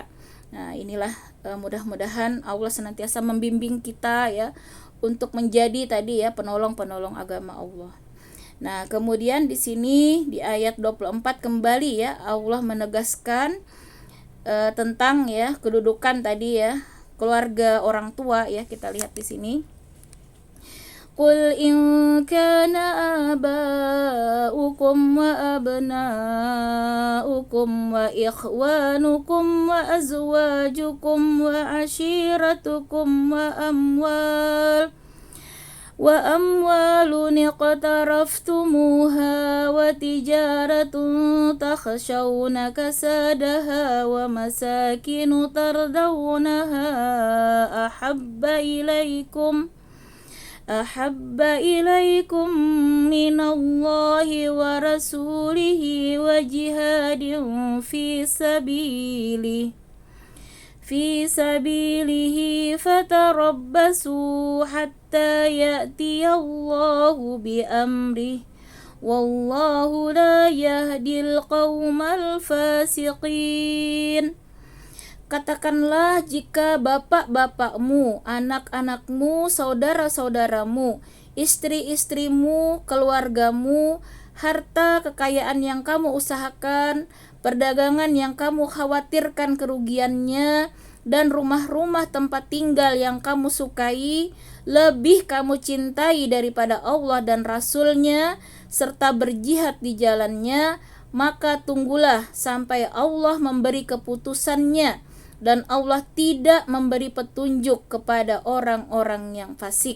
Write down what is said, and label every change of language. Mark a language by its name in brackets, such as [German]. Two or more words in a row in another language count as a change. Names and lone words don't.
[Indonesian] Nah, inilah mudah-mudahan Allah senantiasa membimbing kita ya untuk menjadi tadi ya penolong-penolong agama Allah. Nah, kemudian di sini di ayat 24 kembali ya Allah menegaskan tentang ya kedudukan tadi ya keluarga orang tua ya. Kita lihat di sini. [Arabic] قل إن كان آباؤكم وأبناؤكم وإخوانكم وأزواجكم وعشيرتكم و أموال اقترفتموها وتجارة تخشون كسادها ومساكن ترضونها أحب إليكم من الله ورسوله وجهاد في سبيله فتربصوا حتى يأتي الله بأمره والله لا يهدي القوم الفاسقين. [Indonesian] Katakanlah, jika bapak-bapakmu, anak-anakmu, saudara-saudaramu, istri-istrimu, keluargamu, harta kekayaan yang kamu usahakan, perdagangan yang kamu khawatirkan kerugiannya, dan rumah-rumah tempat tinggal yang kamu sukai, lebih kamu cintai daripada Allah dan Rasul-Nya, serta berjihad di jalannya, maka tunggulah sampai Allah memberi keputusannya, dan Allah tidak memberi petunjuk kepada orang-orang yang fasik.